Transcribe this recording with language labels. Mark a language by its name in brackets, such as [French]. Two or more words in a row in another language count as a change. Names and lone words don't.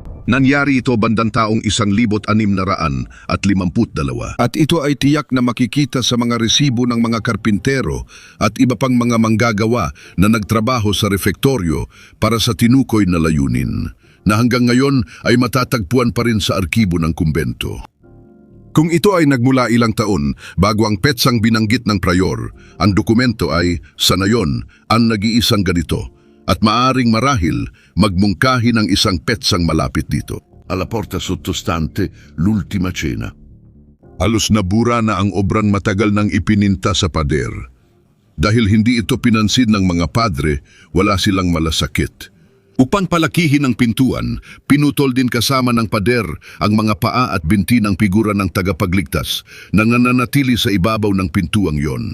[Filipino] Nangyari ito bandang taong 1652. At ito ay tiyak na makikita sa mga resibo ng mga karpintero at iba pang mga manggagawa na nagtrabaho sa refektoryo para sa tinukoy na layunin, na hanggang ngayon ay matatagpuan pa rin sa arkibo ng kumbento. Kung ito ay nagmula ilang taon bago ang petsang binanggit ng prayor, ang dokumento ay, sa nayon, ang nag-iisang ganito, at maaring marahil magmungkahi ng isang petsang malapit dito. [Italian] Alla porta sottostante l'ultima cena. [Filipino] Halos nabura na ang obrang matagal nang ipininta sa pader. Dahil hindi ito pinansin ng mga padre, wala silang malasakit. Upang palakihin ang pintuan, pinutol din kasama ng pader ang mga paa at binti ng figura ng tagapagligtas na nananatili sa ibabaw ng pintuang yon.